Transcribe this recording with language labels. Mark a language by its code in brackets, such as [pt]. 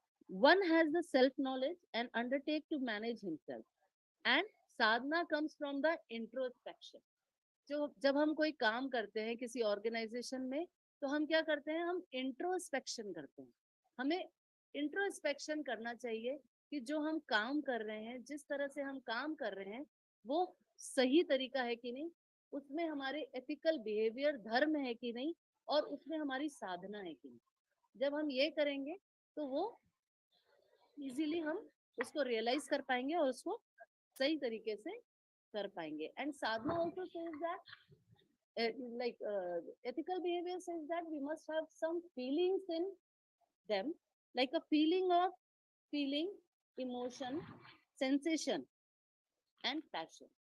[en] One has the self-knowledge and undertake to manage himself. And sadhana comes from the introspection. [hi] जब हम कोई काम करते हैं किसी ऑर्गेनाइजेशन में तो हम क्या करते हैं? हम इंट्रोस्पेक्शन करते हैं। हमें इंट्रोस्पेक्शन करना चाहिए कि जो हम काम कर रहे हैं, जिस तरह से हम काम कर रहे हैं वो सही तरीका है कि नहीं, उसमें हमारे एथिकल बिहेवियर, धर्म है कि नहीं, और उसमें हमारी साधना है कि नहीं। जब हम ये करेंगे तो वो इजीली हम उसको रियलाइज कर पाएंगे और उसको सही तरीके से कर पाएंगे. [en] And sadhana also says that ethical behavior says that we must have some feelings in them, like a feeling of feeling, emotion, sensation and passion.